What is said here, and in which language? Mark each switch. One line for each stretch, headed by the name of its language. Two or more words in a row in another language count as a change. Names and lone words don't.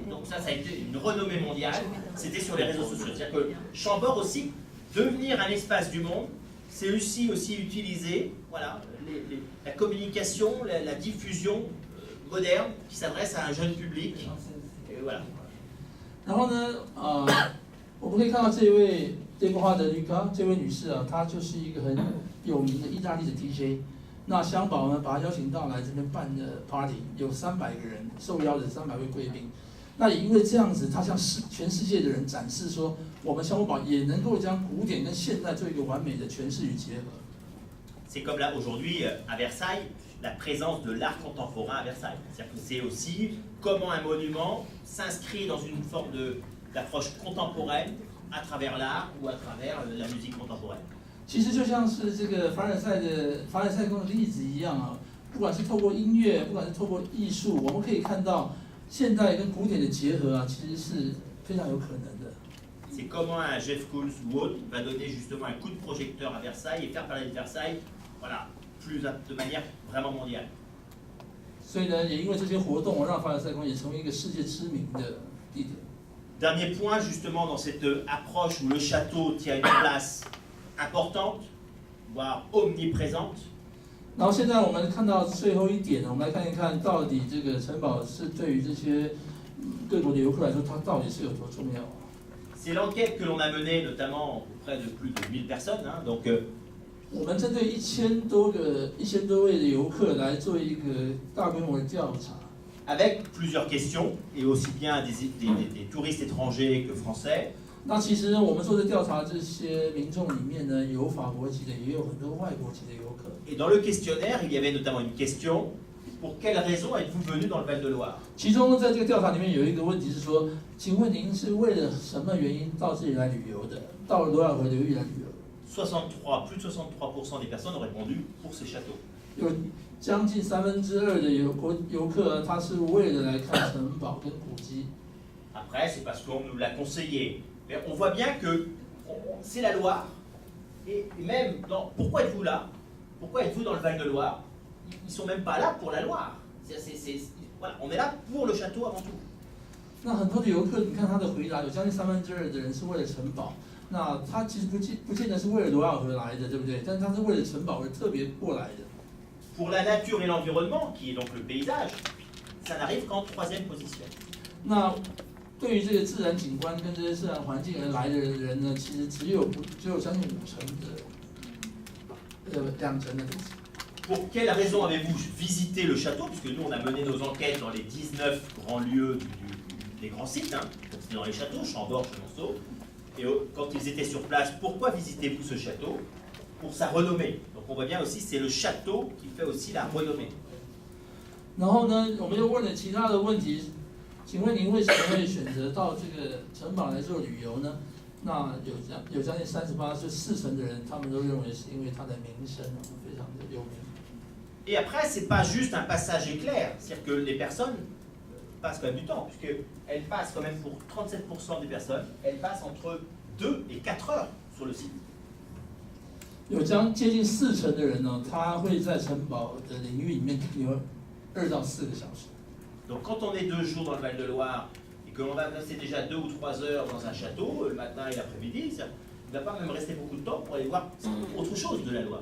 French: Donc ça a été une renommée mondiale, c'était sur les réseaux sociaux. C'est-à-dire que Chambord aussi, devenir un espace du monde, c'est aussi utiliser voilà, la communication, la diffusion moderne qui s'adresse à un jeune public. Et voilà.
Chinese: 然后呢，我们可以看到这位Deborah De Luca这位女士啊，她就是一个很有名的意大利的 DJ。那香堡呢，把她邀请到来这边办的 party， 有300个人，受邀的300位贵宾。那也因为这样子，她向全世界的人展示说，我们香堡也能够将古典跟现代做一个完美的诠释与结合。
French: C'est comme là aujourd'hui à Versailles, la présence de l'art contemporain à Versailles. C'est-à-dire que c'est aussi comment un monument s'inscrit dans une forme d'approche contemporaine à travers l'art ou à travers la musique contemporaine.
Chinese: 其实就像是这个凡尔赛宫的例子一样啊，不管是透过音乐，不管是透过艺术，我们可以看到现代跟古典的结合啊，其实是非常有可能的。
French: C'est comment un Jeff Koons ou autre va donner justement un coup de projecteur à Versailles et faire parler de Versailles, voilà, de manière vraiment mondiale.
Chinese: 所以呢，也因为这些活动，让凡尔赛宫也成为一个世界知名的地点。
French: Dernier point justement dans cette approche où le château tient une place importante, voire omniprésente.
Chinese: 然后现在我们看到最后一点呢，我们来看一看到底这个城堡是对于这些各国的游客来说，它到底是有多重要。
French: C'est l'enquête que l'on a menée notamment auprès de plus de 1000 personnes. Hein, donc,
Chinese: 我们针对1000多位的游客来做一个大规模的调查。
French: avec plusieurs questions, et aussi bien des touristes étrangers que français.
Chinese: 那其实我们做的调查，这些民众里面呢，有法国籍的，也有很多外国籍的游客。
French: Et dans le questionnaire, il y avait notamment une question pour quelle raison êtes-vous venu dans le Val-de-Loire?
Chinese: 其中在这个调查里面有一个问题是说，请问您是为了什么原因到这里来旅游的？到罗尔河流域来旅游？
French: plus de 63% des personnes ont répondu pour ce château.
Chinese: 有将近2/3的游客，他是为了来看城堡跟古迹。
French: Après, c'est parce qu'on nous l'a conseillé. Mais on voit bien que c'est la Loire. Et même, pourquoi êtes-vous là? Pourquoi êtes-vous dans le Val-de-Loire? Ils ne sont même pas là pour la Loire. Voilà, on est là pour le château avant tout.
Chinese: 那很多的游客，你看他的回答，有将近2/3的人是为了城堡。那他其实不见得是为了罗尔河来的，对不对？但是他是为了城堡而特别过来的。
French: Pour la nature et l'environnement, qui est donc le paysage, ça n'arrive qu'en 3e position.
Chinese: 那对于这个自然景观跟这些自然环境而来的人呢，其实只有将近2成的。
French: Pour quelle raison avez-vous visité le château? Puisque nous, on a mené nos enquêtes dans les 19 grands lieux des grands sites, hein. Donc c'était dans les châteaux, Chambord, Chenonceau. Et quand ils étaient sur place, pourquoi visitez-vous ce château? Pour sa renommée. Donc on voit bien aussi, c'est le château qui fait aussi la renommée.
Chinese: 然后呢，我们又问了其他的问题， 请问您为什么会选择到这个城堡来做旅游呢？那有将近38%，就40%的人，他们都认为是因为它的名声非常的有名。
French: Et après, c'est pas juste un passage éclair, c'est-à-dire que les personnes passent quand même du temps, puisqu'elles passent quand même pour 37% des personnes, elles passent entre 2 et 4 heures sur le site.
Chinese: 有接近40%的人呢，他会在城堡的领域里面停留2到4个小时。
French: Donc quand on est 2 jours dans le Val-de-Loire et que l'on va passer déjà 2 ou 3 heures dans un château, le matin et l'après-midi, on ne va pas même rester beaucoup de temps pour aller voir autre chose de la Loire.